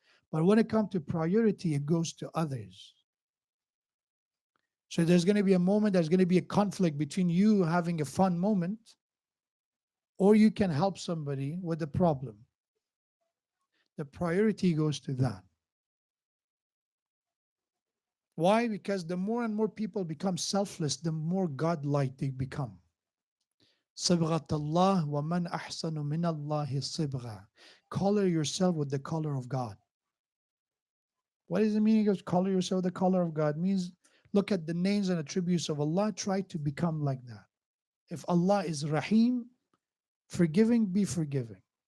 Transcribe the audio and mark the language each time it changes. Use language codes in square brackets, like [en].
[en] But when it comes to priority, it goes to others. So there's going to be a moment, there's going to be a conflict between you having a fun moment, or you can help somebody with a problem. The priority goes to that. Why? Because the more and more people become selfless, the more godlike they become. [ar] صبغة الله ومن أحسن من الله صبغة. [en] Color yourself with the color of God. What is the meaning of color yourself with the color of God? It means look at the names and attributes of Allah, try to become like that. If Allah is Rahim, forgiving, be forgiving.